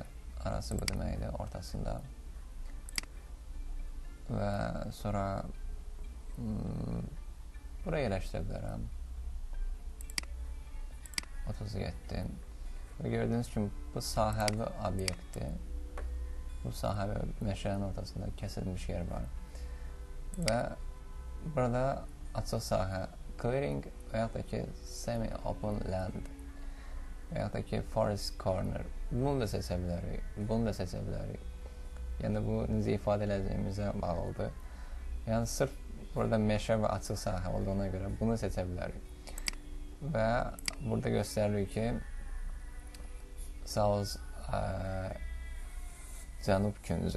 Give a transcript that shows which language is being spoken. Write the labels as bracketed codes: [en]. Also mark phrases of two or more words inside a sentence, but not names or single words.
[az] Arası bu deməkdir, ortasında. Və sonra buraya yerləşdirə bilərəm. 37. Və gördüyünüz kimi bu sahəvi obyektdir. Bu sahəvi meşənin ortasında kəsilmiş yer var. Və burada açıq sahə clearing və yaxud da ki [en] semi-open land [az] və yaxud da ki [en] forest corner. [az] Bunu da seçə bilərik. Bunu da seçə bilərik. Yəni bu necə ifadə edəcəyimizə bağlıdır. Yəni sırf burada meşə və açıq sahə olduğuna görə bunu seçə bilərik. Və burada göstəririk ki south cənub küncü.